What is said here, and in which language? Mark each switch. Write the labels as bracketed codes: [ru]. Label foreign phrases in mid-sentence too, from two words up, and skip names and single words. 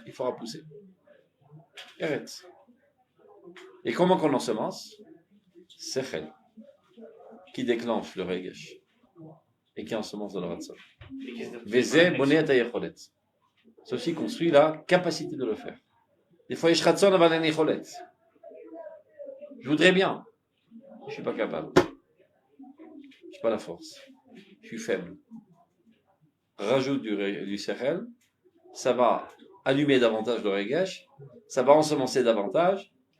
[fr] Il faudra pousser. Eretz. Et comment qu'on ensemence? Sechel. Qui déclenche le Regesh et qui ensemence dans le Ratson. [he] וזה בונה היכולת. [fr] Ceci construit la capacité de le faire. Des fois, [he] יש רצון אבל אין יכולת. [fr] Je voudrais bien, je ne suis pas capable. Je n'ai pas la force. Je suis faible. Rajoute du Sechel, ça va allumer davantage le Regesh, ça va ensemencer davantage.